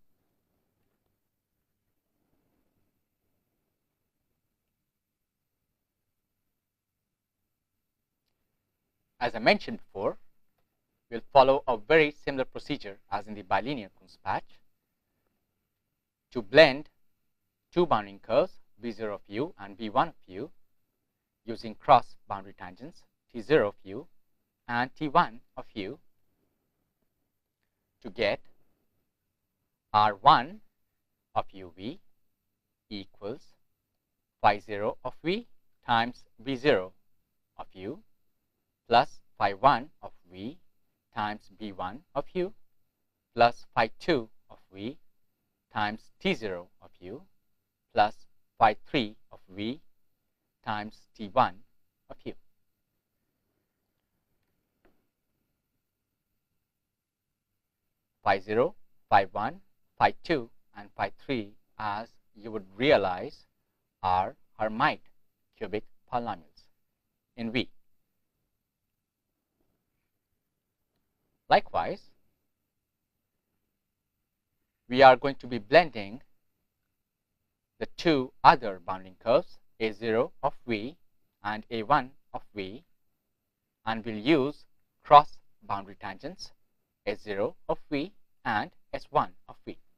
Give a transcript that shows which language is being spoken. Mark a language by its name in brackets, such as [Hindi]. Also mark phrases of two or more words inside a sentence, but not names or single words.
[English] As I mentioned before, we'll follow a very similar procedure as in the bilinear Kunz patch to blend two bounding curves, B0 of u and B1 of u, using cross boundary tangents T0 of u and T1 of u, to get R1 of uv equals phi 0 of v times B0 of u plus phi 1 of v times B1 of u plus phi 2 of v times T0 of u plus phi 3 of v times T1 of u. Phi 0, phi 1, phi 2 and phi 3, as you would realize, are Hermite cubic polynomials in V. Likewise, we are going to be blending the two other bounding curves, A0 of V and A1 of V, and we'll use cross boundary tangents S0 of V and S1 of V.